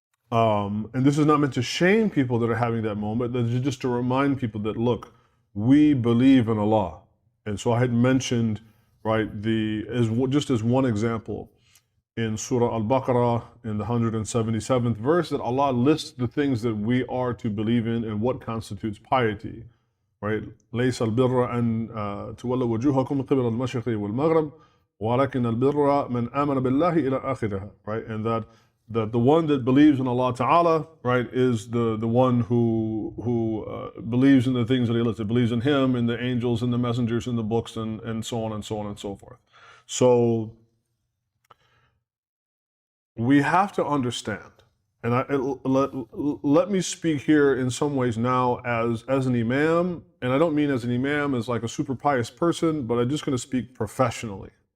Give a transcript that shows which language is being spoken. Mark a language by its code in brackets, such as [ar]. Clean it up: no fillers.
[en] And this is not meant to shame people that are having that moment, but just to remind people that, look, we believe in Allah. And so I had mentioned, right, just as one example, in Surah Al-Baqarah, in the 177th verse, that Allah lists the things that we are to believe in and what constitutes piety. Right? [ar] ليس البر أن تولوا وجوهكم قبل المشرق والمغرب ولكن البر من آمن بالله إلى آخرها. [en] Right? And that the one that believes in Allah Ta'ala, right, is the one who believes in the things that He listed, believes in Him, in the angels, and the messengers, and the books, and so on and so on and so forth. So we have to understand, and let me speak here in some ways now as an imam, and I don't mean as an imam as like a super pious person, but I'm just going to speak professionally.